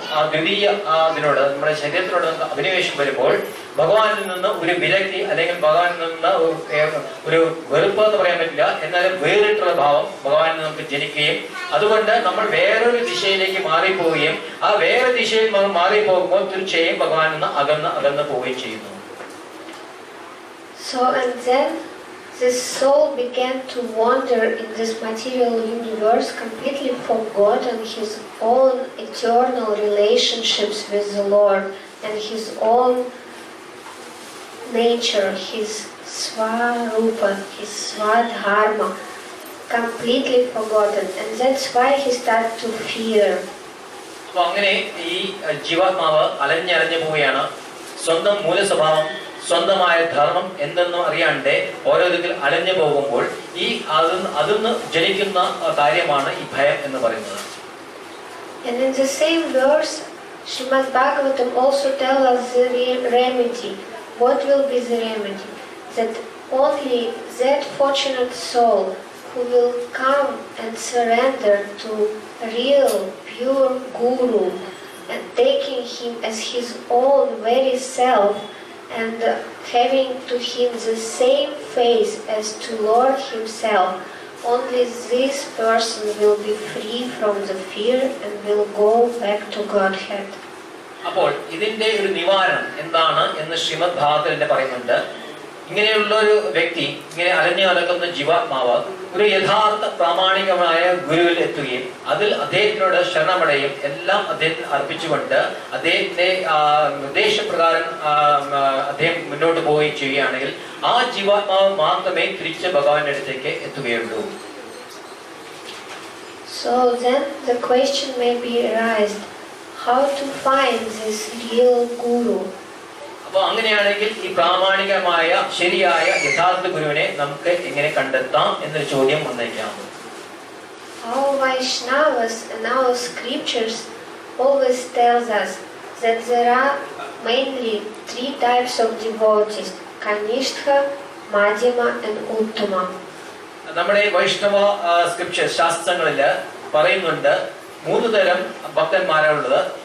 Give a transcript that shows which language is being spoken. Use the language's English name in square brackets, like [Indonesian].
[Malayalam] ആ ദ്വിതീയ അതിനോട് നമ്മുടെ ശരീരത്തിനോട് നമുക്ക് അഭിനിവേശം വരുമ്പോൾ ഭഗവാനിൽ നിന്ന് ഒരു വിരക്തി അല്ലെങ്കിൽ ഭഗവാനിൽ നിന്ന് ഒരു വെറുപ്പ് എന്ന് പറയാൻ പറ്റില്ല, എന്നാലും വേറിട്ടുള്ള ഭാവം ഭഗവാനിൽ നമുക്ക് ജനിക്കുകയും അതുകൊണ്ട് നമ്മൾ വേറൊരു ദിശയിലേക്ക് മാറിപ്പോവുകയും ആ വേറെ ദിശയിൽ നമ്മൾ മാറിപ്പോകുമ്പോൾ തീർച്ചയായും ഭഗവാനിൽ നിന്ന് അകന്ന് പോവുകയും ചെയ്യുന്നു. [English] So and then this soul began to wander in this material universe, completely forgotten his own eternal relationships with the Lord and his own nature, his swarupa, his swadharma, completely forgotten, and that's why he started to fear. [Malayalam] അപ്പൊ അങ്ങനെ ഈ ജീവാത്മാവ് അലഞ്ഞലഞ്ഞു പോവുകയാണ്. സ്വന്തം മൂലസ്വഭാവം, സ്വന്തമായ ധർമ്മം എന്തെന്നും അറിയാണ്ട് ഓരോ ദിക്കിൽ അലഞ്ഞു പോകുമ്പോൾ ഈ അതിന്ന് ജനിക്കുന്ന കാര്യമാണ് ഈ ഭയം എന്ന് പറയുന്നത്. [English] And in the same verse, Srimad Bhagavatam also tells us the remedy. What will be the remedy? That only that fortunate soul who will come and surrender to real, pure Guru and taking him as his own very self and having to him the same face as to Lord himself, only this person will be free from the fear and will go back to Godhead. [Malayalam] അപ്പോൾ ഇതിന്റെ ഒരു നിവാരണം എന്താണ് എന്ന് ശ്രീമദ് ഭാഗവതത്തിൽ പറയുന്നുണ്ട്. ഇങ്ങനെയുള്ള ഒരു വ്യക്തി, ഇങ്ങനെ അലഞ്ഞു നടക്കുന്ന ജീവാത്മാവ് ഒരു യഥാർത്ഥ പ്രാമാണികമായ ഗുരുവിൽ എത്തുകയും അതിൽ അദ്ദേഹത്തിനോട് ശരണമടയും എല്ലാം അദ്ദേഹത്തിന് അർപ്പിച്ചുകൊണ്ട് അദ്ദേഹത്തിന്റെ നിർദ്ദേശപ്രകാരം അദ്ദേഹം മുന്നോട്ട് പോവുകയും ചെയ്യുകയാണെങ്കിൽ ആ ജീവാത്മാവ് മാത്രമേ തിരിച്ച് ഭഗവാന്റെ അടുത്തേക്ക് എത്തുകയുള്ളൂ. [English] So then the question may be raised, how to find this real Guru? [Malayalam] അപ്പൊ അങ്ങനെയാണെങ്കിൽ ഈ പ്രാമാണികമായ ശരിയായ യഥാർത്ഥ ഗുരുവിനെ നമുക്ക് എങ്ങനെ കണ്ടെത്താം എന്നൊരു ചോദ്യം വന്നേക്കാം. [English] Our Vaishnavas and our scriptures always tells us that there are mainly 3 types of devotees: Kanishtha, Madhyama and Uttama. [Malayalam] നമ്മുടെ വൈഷ്ണവ സ്ക്രിപ്ചർ ശാസ്ത്രങ്ങളിൽ പറയുന്നുണ്ട് 3 തരം ഭക്തന്മാരുള്ളത്.